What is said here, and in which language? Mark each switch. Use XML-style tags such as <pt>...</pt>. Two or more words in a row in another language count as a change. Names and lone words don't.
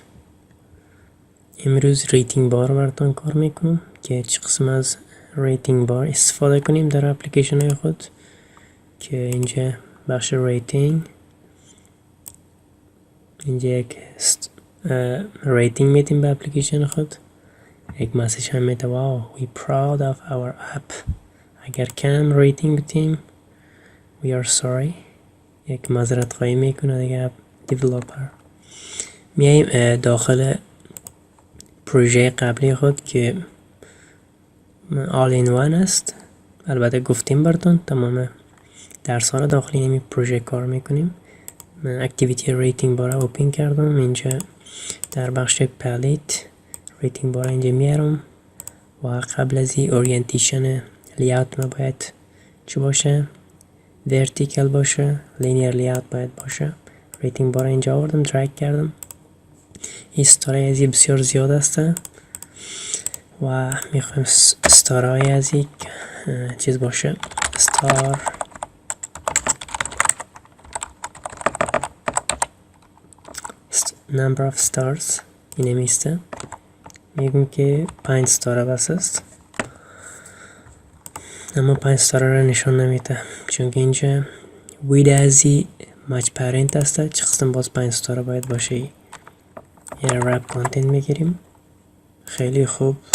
<fa>امروز</fa> <en>rating bar</en> <fa>براتون کار میکنم که چه قسم از ریتینگ بار استفاده کنیم در اپلیکیشن های خود. که اینجا بخش ریتینگ، اینجا یک ریتینگ میدیم به اپلیکیشن خود. یک مسیج هم میده واو</fa> <en>we proud of our app.</en> <fa>اگر کم ریتینگ بدیم</fa> <en>we are sorry.</en> <fa>یک معذرت خواهی میکنه دیگه</fa> <en>app developer.</en> <fa>میایم داخل پروژه قبلی خود که</fa> <en>all in one</en> <fa>است. البته گفتیم براتون تمام درس ها را داخل این پروژه کار میکنیم. من</fa> <en>activity rating bar open</en> <fa>کردم. اینجا در بخش</fa> <en>palette rating bar</en> <fa>اینجا میارم و قبل از این</fa> <en>orientation layout</en> <fa>ما باید چه باشه؟ ورتیکل باشه،</fa> <en>linear layout</en> <fa>باید باشه.</fa> <en>rating bar</en> <fa>اینجا آوردم، درگ کردم. این ستاره از بسیار زیاد است و میخوایم ستاره از یک چیز باشه. ستار</fa> <en>number of stars</en> <fa>اینه میسته. میگم که 5 ستاره بس است، اما 5 ستاره را نشان نمیده چون که اینجا وید ازی</fa> <en>match parent</en> <fa>است. چه قسم باز 5 ستاره باید باشه. یه</fa> <en>wrap content</en> <fa>میگیریم. خیلی خوب.</fa>